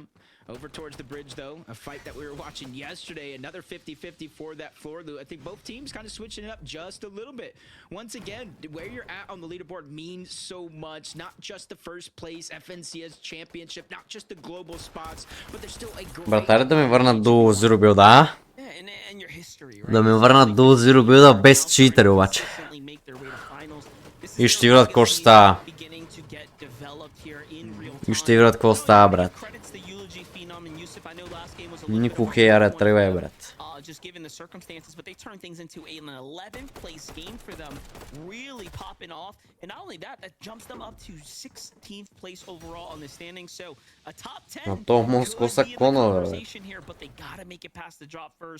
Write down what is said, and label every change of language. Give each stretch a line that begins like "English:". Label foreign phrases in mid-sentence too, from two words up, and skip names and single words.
English: Over towards the bridge, though, a fight that we were watching yesterday, another 50-50 for that floor. I think both teams kind of switching it up just a little bit. Once again, where you're at on the leaderboard means so much. Not just the first place FNCS championship, not just the global spots, but there's still a great...
Bulgarian: Братари, да ме върнат до Zero Build, а? Да ме върнат до Zero Build без читъри, обаче. И ще видят какво ще става. И ще видят какво става, брат. Нико хейра тръгвай, брат.
English: Just given the circumstances, but they turned things into an 11th place game for them, really popping off. And not only that, that jumps them up to 16th place overall on the standings. So a top 10 could be in the conversation here, but they gotta make it past the drop first.